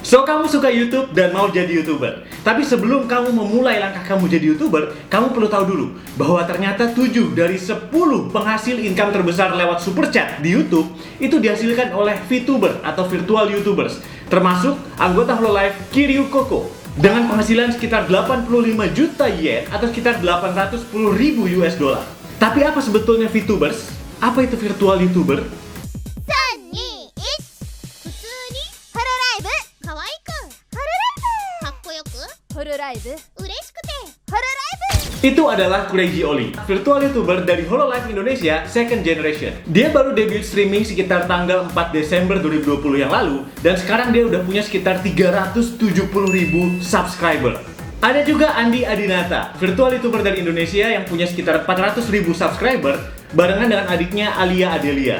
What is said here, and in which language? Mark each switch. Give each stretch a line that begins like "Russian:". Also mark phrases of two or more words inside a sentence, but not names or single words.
Indonesian: So, kamu suka YouTube dan mau jadi YouTuber. Tapi sebelum kamu memulai langkah kamu jadi YouTuber, kamu perlu tahu dulu bahwa ternyata 7 dari 10 penghasil income terbesar lewat super chat di YouTube itu dihasilkan oleh VTuber atau
English: virtual YouTubers,
Indonesian: termasuk anggota Hololive Kiryu Koko dengan penghasilan sekitar 85 juta yen atau sekitar 810.000
English: US dollar.
Indonesian: Tapi apa sebetulnya VTubers? Apa itu
English: virtual YouTuber?
Japanese: 3、2、1、ホロライブ。かわいく。ホロライブ。嬉しくて。ホロライブ。
Indonesian: Itu adalah Crazy Oli,
English: virtual YouTuber
Indonesian: dari Hololive Indonesia
English: second generation.
Indonesian: Dia baru debut streaming sekitar tanggal 4 Desember 2020 yang lalu, dan sekarang dia udah punya sekitar 370.000 subscriber. Ada juga Andi Adinata, virtual YouTuber dari Indonesia yang punya sekitar 400.000 subscriber, barengan dengan adiknya Alia Adelia.